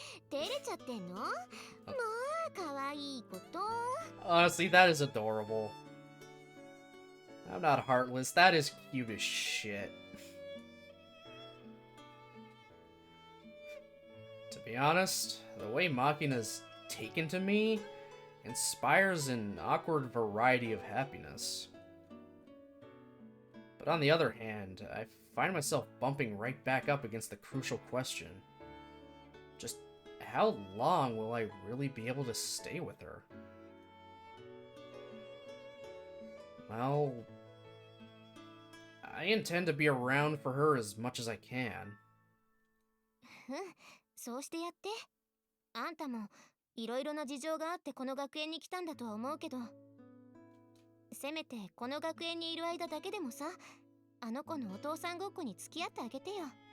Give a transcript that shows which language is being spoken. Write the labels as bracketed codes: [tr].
[ja] 照れちゃってんの？まあ、可愛いこと。 [en] Honestly, that is adorable. I'm not heartless. That is cute as shit. To be honest, the way Makina's taken to me inspires an awkward variety of happiness. But on the other hand, I find myself bumping right back up against the crucial question. Just how long will I really be able to stay with her? Well, I intend to be around for her as much as I can. [ja] そうしてやって。あんたもいろいろな事情があってこの学園に来たんだとは思うけど、せめてこの学園にいる間だけでもさ、あの子のお父さんごっこに付き合ってあげてよ。